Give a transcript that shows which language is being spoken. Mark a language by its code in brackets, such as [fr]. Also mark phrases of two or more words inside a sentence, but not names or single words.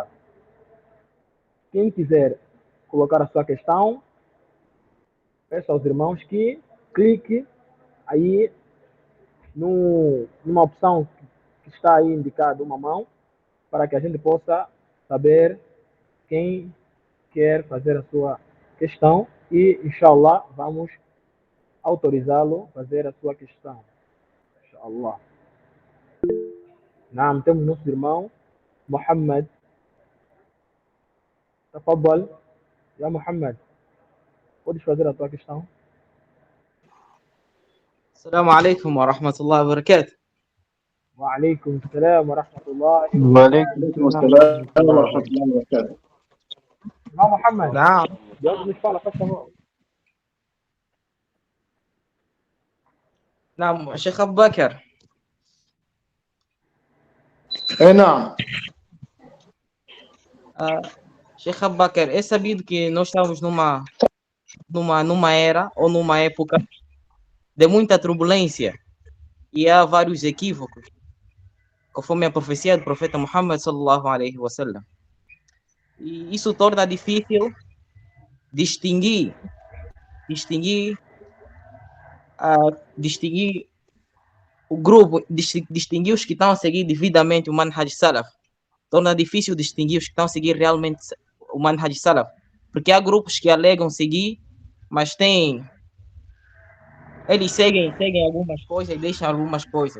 [pt] Quem quiser colocar a sua questão, peço aos irmãos que clique aí numa opção que está aí indicada uma mão, para que a gente possa saber quem quer fazer a sua questão e, inshallah, vamos autorizá-lo a fazer a sua questão. [ar] Inshallah. [pt] Naam, temos nosso irmão Muhammad. [ar] تفضل يا محمد. [pt] Podes fazer a tua questão? [ar] السلام عليكم ورحمة الله وبركاته. وعليكم السلام ورحمة الله وعليكم السلام ورحمة الله وبركاته. يا محمد. نعم جاوب مش فعلا فشل. نعم شيخ أبو بكر. نعم. [pt] Sheikh Abubakar, é sabido que nós estamos numa era ou numa época de muita turbulência e há vários equívocos, conforme a profecia do profeta Muhammad [ar] sallallahu alaihi wasallam. [pt] E isso torna difícil distinguir o grupo, distinguir os que estão a seguir devidamente o [ar] manhaj salaf. [pt] Torna difícil distinguir os que estão a seguir realmente o [ar] manhaj salaf, [pt] porque há grupos que alegam seguir, mas eles seguem algumas coisas e deixam algumas coisas.